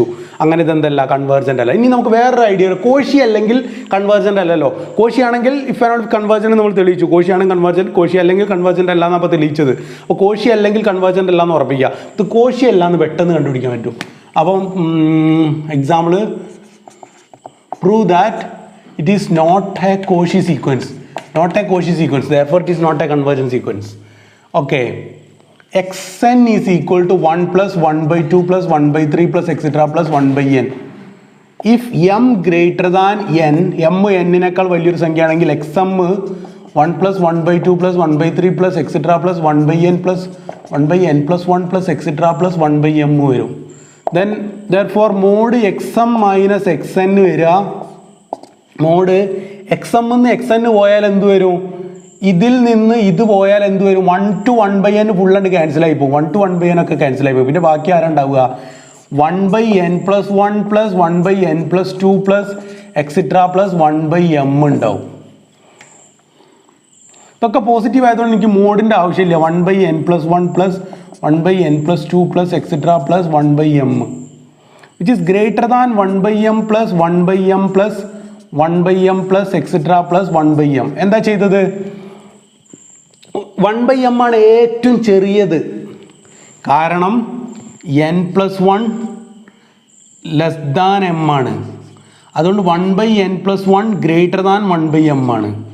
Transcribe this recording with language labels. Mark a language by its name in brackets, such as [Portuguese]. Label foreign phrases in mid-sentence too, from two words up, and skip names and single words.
[Malayalam] അങ്ങനെ ഇതെന്തല്ല, കൺവേർജൻ്റ് അല്ല. ഇനി നമുക്ക് വേറൊരു ഐഡിയ, കോഷി അല്ലെങ്കിൽ കൺവേർജൻ്റ് അല്ലല്ലോ. കോഷി ആണെങ്കിൽ [English] if and only convergent [Malayalam] നമ്മൾ തെളിയിച്ചു. കോഷി ആണെങ്കിൽ കൺവേർജൻറ്റ്, കോഷി അല്ലെങ്കിൽ കൺവേർജൻ്റ് അല്ല എന്നാണ് അപ്പോൾ തെളിയിച്ചത്. അപ്പോൾ കോഷി അല്ലെങ്കിൽ കൺവേർജൻ്റ് അല്ല എന്ന് ഉറപ്പിക്കുക. ഇത് കോഷി അല്ല എന്ന് പെട്ടെന്ന് കണ്ടുപിടിക്കാൻ പറ്റും. [English] അപ്പം example, prove that it is not a Cauchy sequence. not a Cauchy sequence, therefore it is not a convergent sequence. Okay, xn is equal to 1 plus 1/2 plus 1/3 plus etc plus 1/n. If m greater than n, [Malayalam] m n-നേക്കാൾ വലിയൊരു സംഖ്യയാണെങ്കിൽ [English] xm 1 plus 1/2 plus 1/3 plus etc plus 1/n plus 1/n plus 1 plus etc plus 1/m വരും. Then therefore മോഡ് xm minus xn വരിക. [Malayalam] മോഡ് xm നിന്ന് xn പോയാൽ എന്ത് വരും? ഇതിൽ നിന്ന് ഇത് പോയാൽ എന്ത് വരും? 1 to 1/n ഫുള്ളായിട്ട് ക്യാൻസലായി പോകും. 1 to 1/n ഒക്കെ ക്യാൻസലായി പോകും. പിന്നെ ബാക്കി ആരുണ്ടാവുക? [English] 1/n plus 1 plus 1/n plus 2 plus etc plus 1/m ഉണ്ടാവും. [Malayalam] ഇതൊക്കെ പോസിറ്റീവ് ആയതുകൊണ്ട് എനിക്ക് മോഡിൻ്റെ ആവശ്യമില്ല. [English] 1/n plus 1 plus 1/n plus 2 plus etc plus 1/m, which is greater than 1/m plus 1/m plus 1/m plus etc plus 1/m. [Malayalam] എന്താ ചെയ്തത്? 1/m ആണ് ഏറ്റവും ചെറിയത്. കാരണം [English] n plus 1 less than m [Malayalam] ആണ്. അതുകൊണ്ട് [English] 1/n plus 1 greater than 1/m [Malayalam] ആണ്.